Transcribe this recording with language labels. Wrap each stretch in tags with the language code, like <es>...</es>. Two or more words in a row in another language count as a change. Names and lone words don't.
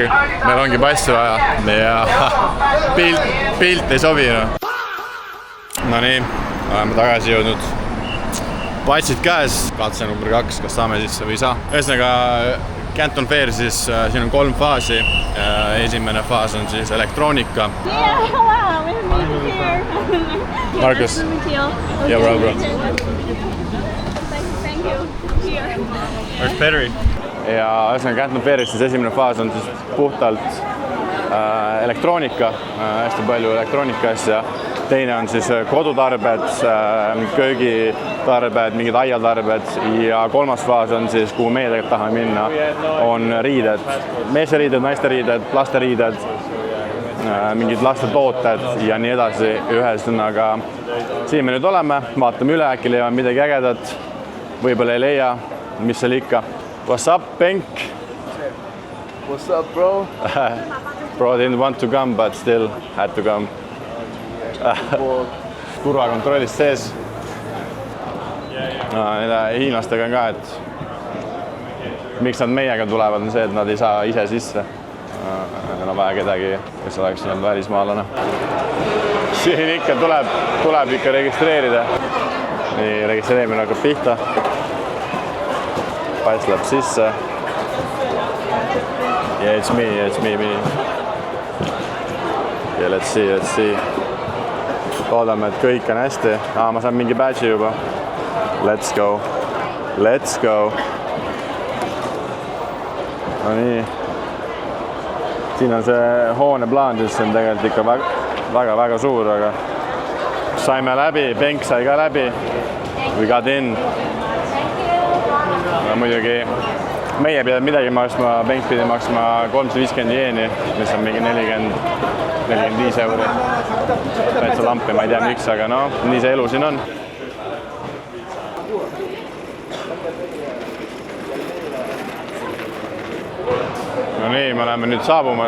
<et>Meil ongi passi vaja ja pilt ei sobi. No nii, oleme tagasi jõudnud. Passid käes, katse number 2, kas saame sisse või ei saa. Ühesõnaga, Canton Fair siis, siin on 3 faasi. Esimene faas on siis elektroonika.</et> <en>Yeah, hello, we're here. Marcus. Yeah, bro. Thank you. Here. Where's Perry?</en> <et>Ja ühesõnaga Canton Fairis siis esimene faas on siis puhtalt elektroonika, hästi palju elektroonika asja. Teine on siis kodutarbed, köögitarbed, mingid aiatarbed ja 3. faas on siis, kuhu meie tegelikult tahame minna, on riided. Meeste riided, naiste riided, laste riided, mingid laste tooted ja nii edasi. Ühesõnaga, siin me nüüd oleme, vaatame üle, äkki leiame midagi ägedat, võib-olla ei leia, mis seal ikka.</et> <en>What's up, Penk? What's up, bro? Bro didn't want to come, but still had to come.</en> <et>Turvakontrollist sees. Hiinlastega on ka, et miks nad meiega tulevad, on see, et nad ei saa ise sisse. On vaja kedagi, kes oleks olnud välismaalane. Siin ikka tuleb ikka registreerida. Nii, registreerimine hakkab pihta. Pass läheb sisse.</et> <en>Yeah, it's me. Yeah, let's see.</en> <et>Loodame, et kõik on hästi. Ma saan mingi badge'i juba.</et> <en>Let's go.</en> <et>No nii. Siin on see hoone plaan, siis on tegelikult ikka väga suur, aga saime läbi, Penk sai ka läbi.</et> <en>We got in.</en> <et>No, muidugi meie pidab midagi maksma, Penk pidi maksma 350 jeeni, mis on mingi 45 euro. Täitsa lampi, ma ei tea miks, aga no, nii see elu siin on. No nii, me oleme nüüd saabumas.</et>